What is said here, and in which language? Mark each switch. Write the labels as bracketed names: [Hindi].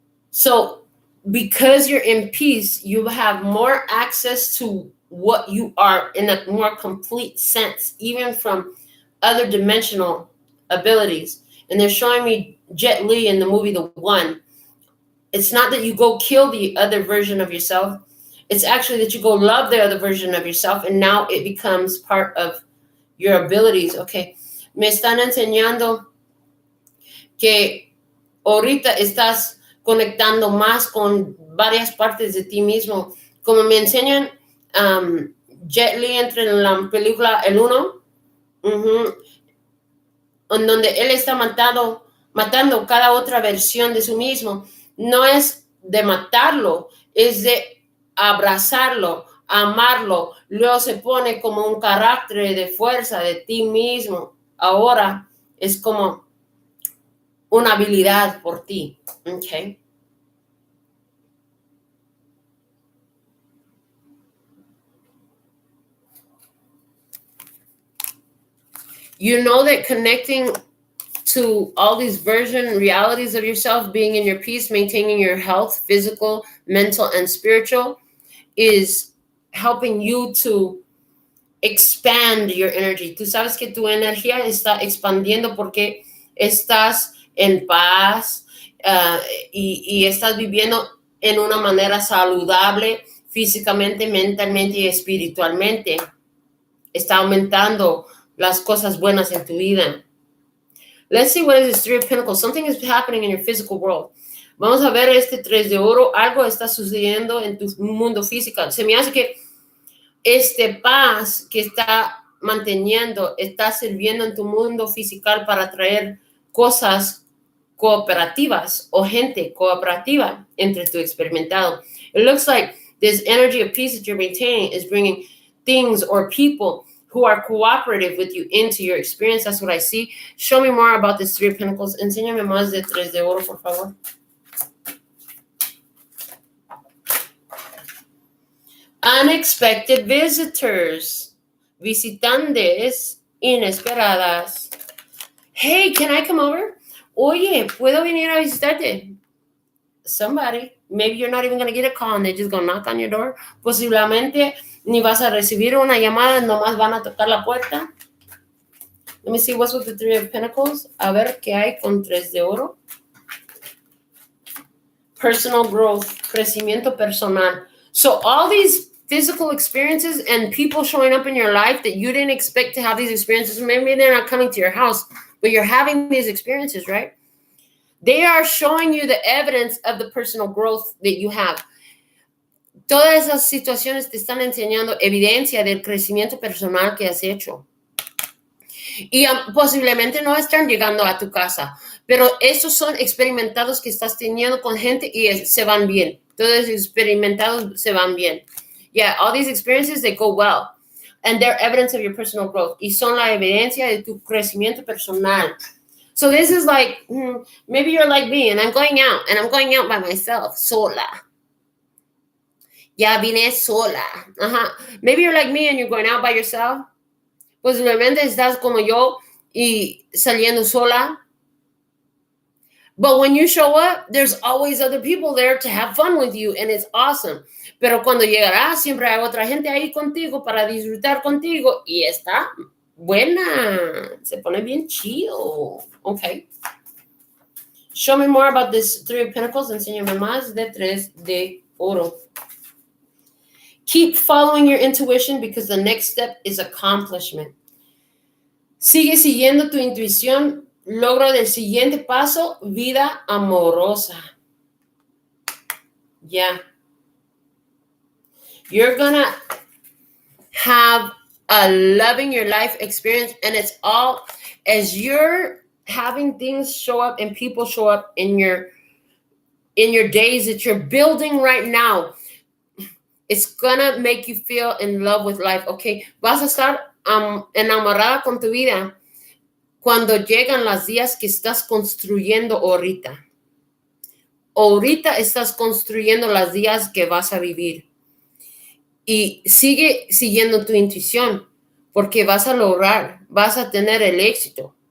[English] So, because you're in peace, you have more access to what you are in a more complete sense, even from other dimensional abilities. And they're showing me Jet Li in the movie The One. It's not that you go kill the other version of yourself. It's actually that you go love the other version of yourself, and now it becomes part of your abilities. [Spanish] Okay, me están enseñando que ahorita estás conectando más con varias partes de ti mismo. Como me enseñan Jet Li entre la película El Uno, en donde él está matando cada otra versión de sí mismo. No es de matarlo, es de abrazarlo, amarlo. Luego se pone como un carácter de fuerza de ti mismo. Ahora es como una habilidad por ti. [English] Okay. You know that connecting to all these version realities of yourself, being in your peace, maintaining your health, physical, mental, and spiritual, is helping you to expand your energy. [Spanish] Tú sabes que tu energía está expandiendo porque estás en paz y estás viviendo en una manera saludable físicamente, mentalmente y espiritualmente. Está aumentando las cosas buenas en tu vida. [English] Let's see what is this Three of Pentacles. Something is happening in your physical world. [Spanish] Vamos a ver este 3 de oro. Algo está sucediendo en tu mundo físico. Se me hace que paz que está manteniendo está sirviendo en tu mundo físico para traer cosas cooperativas o gente cooperativa entre tu experimentado. [English] It looks like this energy of peace that you're maintaining is bringing things or people who are cooperative with you into your experience. That's what I see. Show me more about this Three of Pentacles. [Spanish] Enséñame más de 3 de oro, por favor. [English] Unexpected visitors. [Spanish] Visitantes inesperadas. [English] Hey, can I come over? [Spanish] Oye, ¿puedo venir a visitarte? [English] Somebody. Maybe you're not even going to get a call and they're just going to knock on your door. [Spanish] Posiblemente ni vas a recibir una llamada, nomás van a tocar la puerta. [English] Let me see what's with the Three of Pentacles. [Spanish] A ver qué hay con Tres de Oro. [English] Personal growth, [Spanish] crecimiento personal. [English] So all these physical experiences and people showing up in your life that you didn't expect to have these experiences, maybe they're not coming to your house, but you're having these experiences, right? They are showing you the evidence of the personal growth that you have. [Spanish] Todas esas situaciones te están enseñando evidencia del crecimiento personal que has hecho. Y posiblemente no están llegando a tu casa, pero estos son experimentados que estás teniendo con gente y se van bien. Todos los experimentados se van bien. [English] Yeah, all these experiences, they go well. And they're evidence of your personal growth. [Spanish] Y son la evidencia de tu crecimiento personal. [English] So this is like, maybe you're like me and I'm going out by myself, [Spanish] sola. Ya vine sola. [English] Maybe you're like me and you're going out by yourself. [Spanish] Posiblemente estás como yo y saliendo sola. [English] But when you show up, there's always other people there to have fun with you, and it's awesome. [Spanish] Pero cuando llegarás, siempre hay otra gente ahí contigo para disfrutar contigo, y está buena. Se pone bien chido. Okay. [English] Show me more about this Three of Pentacles. [Spanish] Enséñame más de Tres de Oro. [English] Keep following your intuition because the next step is accomplishment. [Spanish] Sigue siguiendo tu intuición. Logro del siguiente paso, vida amorosa. [English] Yeah. You're gonna have a loving your life experience, and it's all as you're having things show up and people show up in your days that you're building right now. It's gonna make you feel in love with life. [Spanish] Okay, vas a estar enamorada con tu vida cuando llegan los días que estás construyendo ahorita. Ahorita estás construyendo los días que vas a vivir. Y sigue siguiendo tu intuición, porque vas a lograr, vas a tener el éxito.